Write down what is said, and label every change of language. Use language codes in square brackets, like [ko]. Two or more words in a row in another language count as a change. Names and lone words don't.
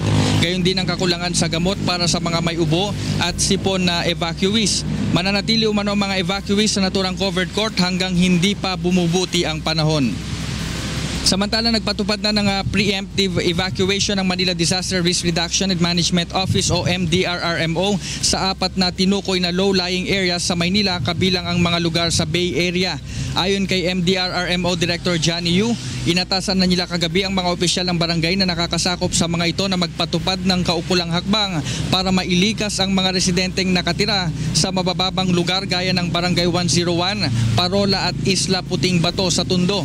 [tl] Gayon din ang kakulangan sa gamot para sa mga may ubo at sipon na evacuees. Mananatili umano ang mga evacuees sa naturang [en] covered court [tl] hanggang hindi pa bumubuti ang panahon. Samantala, nagpatupad na ng [en] preemptive evacuation [tl] ng Manila Disaster Risk Reduction and Management Office o MDRRMO sa 4 na tinukoy na [en] low-lying areas [tl] sa Maynila kabilang ang mga lugar sa Bay Area. Ayon kay MDRRMO Director Johnny Yu, inatasan na nila kagabi ang mga opisyal ng barangay na nakakasakop sa mga ito na magpatupad ng kaukulang hakbang para mailikas ang mga residenteng nakatira sa mabababang lugar gaya ng Barangay 101, Parola at Isla Puting Bato sa Tondo.